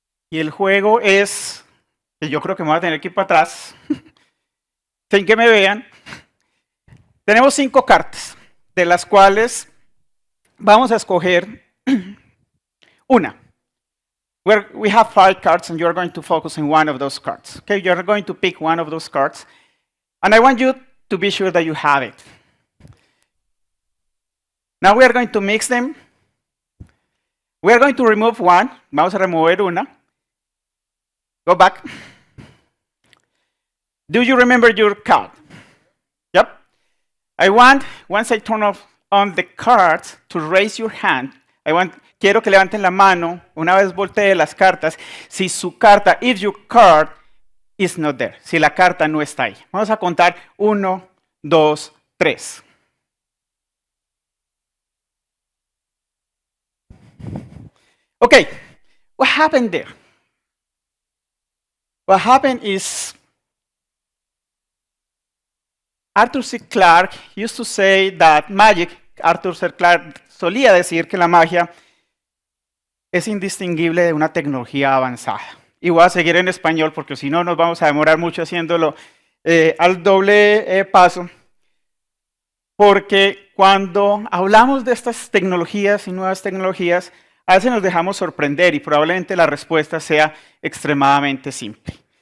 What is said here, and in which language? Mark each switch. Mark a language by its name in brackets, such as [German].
[Spanish] Y el juego es, que yo creo que me voy a tener que ir para atrás, sin que me vean. Tenemos 5 cartas, de las cuales vamos a escoger una. [English] We have 5 cards and you're going to focus on one of those cards. Okay, you're going to pick one of those cards. And I want you to be sure that you have it. Now we are going to mix them. We are going to remove one. [Spanish] Vamos a remover una. [English] Go back. Do you remember your card? Yep. I want, once I turn off on the cards, to raise your hand. [Spanish] Quiero que levanten la mano una vez voltee las cartas. Si su carta, [English] if your card is not there, [Spanish] si la carta no está ahí. Vamos a contar 1, 2, 3. [English] Okay, what happened there? What happened is Arthur C. Clarke used to say that magic, Arthur C. [Spanish] Clarke solía decir que la magia es indistinguible de una tecnología avanzada. Y voy a seguir en español porque si no nos vamos a demorar mucho haciéndolo al doble paso. Porque cuando hablamos de estas tecnologías y nuevas tecnologías, a veces nos dejamos sorprender y probablemente la respuesta sea extremadamente simple.